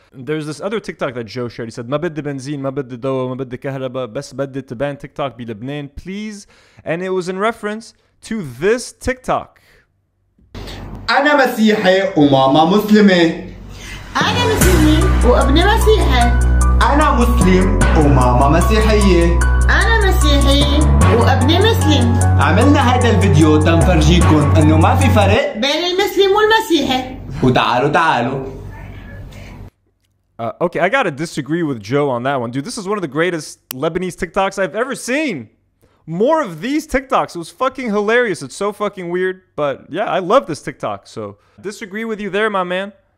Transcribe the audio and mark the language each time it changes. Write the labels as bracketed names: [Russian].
[English] There's this other TikTok that Joe shared. He said, [Arabic] ما بدي بنزين, ما بدي ضوء, ما بدي كهرباء, بس بدي تبان TikTok بلبنان, [English] please. And it was in reference to this TikTok. [Arabic] أنا مسيحي وماما مسلمة. أنا مسلمة وابني مسيحي. أنا مسلم وماما مسيحية. أنا مسيحي وابني مسلم. عملنا هذا الفيديو تنفرجيكم إنه ما في فرق بين المسلم والمسيحي. وتعالوا. [English] Okay, I gotta disagree with Joe on that one. Dude, this is one of the greatest Lebanese TikToks I've ever seen. More of these TikToks. It was fucking hilarious. It's so fucking weird. But yeah, I love this TikTok. So disagree with you there, my man.